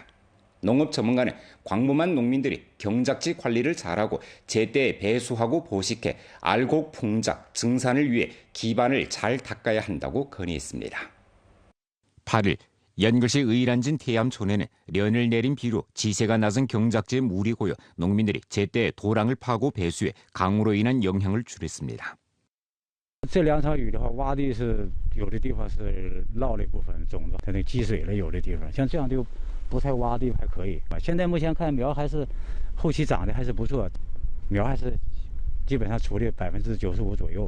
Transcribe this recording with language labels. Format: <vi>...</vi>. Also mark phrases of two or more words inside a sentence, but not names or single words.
<ko>농업 전문가는 광범한 농민들이 경작지 관리를 잘하고 제때 배수하고 보식해 알곡 풍작, 증산을 위해 기반을 잘 닦아야 한다고 건의했습니다. 8일 연글시 의란진 태암촌에는 련을 내린 비로 지세가 낮은 경작지에 물이 고여 농민들이 제때 도랑을 파고 배수해 강우로 인한 영향을 줄였습니다.</ko> <zh>这2场雨的话，洼地是有的地方是涝了一部分种子，它那积水了，有的地方像这样就不太洼地还可以。现在目前看苗还是后期长得还是不错，苗还是基本上处理95%左右吧。</zh>